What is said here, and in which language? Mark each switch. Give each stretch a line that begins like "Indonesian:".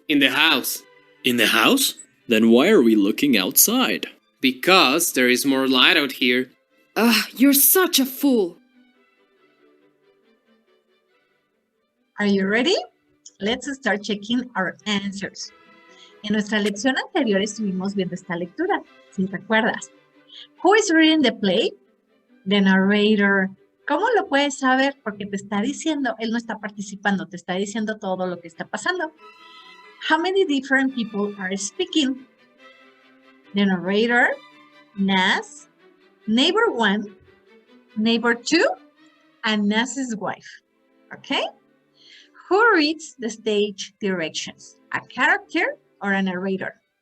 English: In the house. In the house? Then why are we looking outside? Because there is more light out here. You're such a fool. Are you ready? Let's start checking our answers.
Spanish: En nuestra lección anterior estuvimos viendo esta lectura, si recuerdas.
English: Who is reading the play? The narrator.
Spanish: ¿Cómo lo puedes saber? Porque te está diciendo, él no está participando, te está diciendo todo lo que está pasando.
English: How many different people are speaking? The narrator, Naz, neighbor 1, neighbor 2, and Naz's wife. Okay? Who reads the stage directions? A character or a narrator?